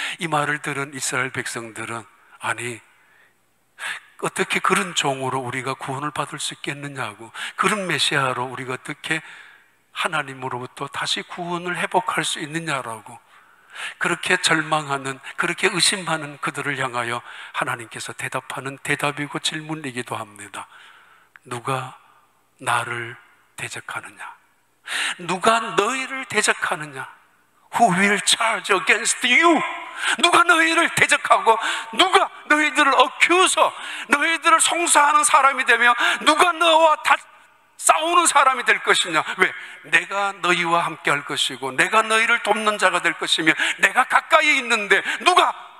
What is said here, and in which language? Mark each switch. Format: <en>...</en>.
<ko>이 말을 들은 이스라엘 백성들은, 아니, 어떻게 그런 종으로 우리가 구원을 받을 수 있겠느냐고, 그런 메시아로 우리가 어떻게 하나님으로부터 다시 구원을 회복할 수 있느냐라고, 그렇게 절망하는, 그렇게 의심하는 그들을 향하여 하나님께서 대답하는 대답이고 질문이기도 합니다. 누가 나를 대적하느냐? 누가 너희를 대적하느냐?</ko> <en>Who will charge against you?</en> <ko>누가 너희를 대적하고, 누가 너희들을 accuse, 너희들을 송사하는 사람이 되며, 누가 너와 싸우는 사람이 될 것이냐? 왜? 내가 너희와 함께 할 것이고, 내가 너희를 돕는 자가 될 것이며, 내가 가까이 있는데 누가?</ko>